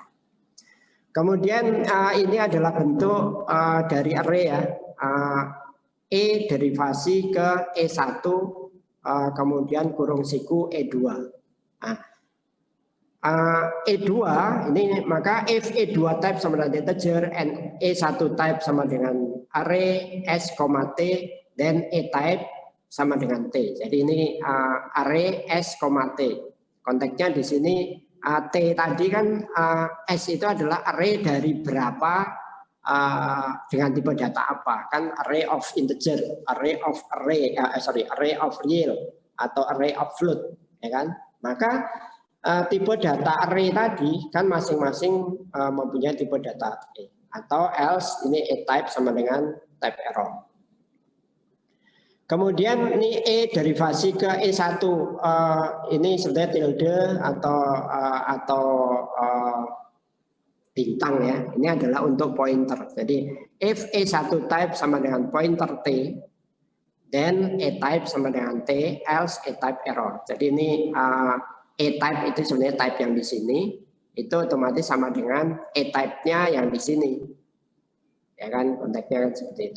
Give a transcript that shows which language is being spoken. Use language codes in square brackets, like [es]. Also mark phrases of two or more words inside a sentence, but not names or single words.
[id] Kemudian ini adalah bentuk dari array ya, E derivasi ke E1, kemudian kurung siku E2. Nah, E2 ini maka [en] if E2 type [id] sama dengan [en] integer and E1 type [id] sama dengan [en] array S, [id] T, [en] then E type [id] sama dengan T. Jadi ini array S, T. Konteksnya di sini T tadi kan S itu adalah array dari berapa dengan tipe data apa, kan [en] array of integer, array of real [id] atau [en] array of float, [id] ya kan? Maka tipe data array tadi kan masing-masing mempunyai tipe data array, atau else ini A-type sama dengan [en] type error. [id] Kemudian ini E derivasi ke E1, ini sebenarnya tilde atau bintang ya, ini adalah untuk pointer. Jadi [en] if E1 type [id] sama dengan [en] pointer T, then A-type [id] sama dengan T, [en] else A-type error. [id] Jadi ini A-type itu sebenarnya type yang di sini, itu otomatis sama dengan A-type-nya yang di sini. Ya kan, konteksnya kan seperti itu.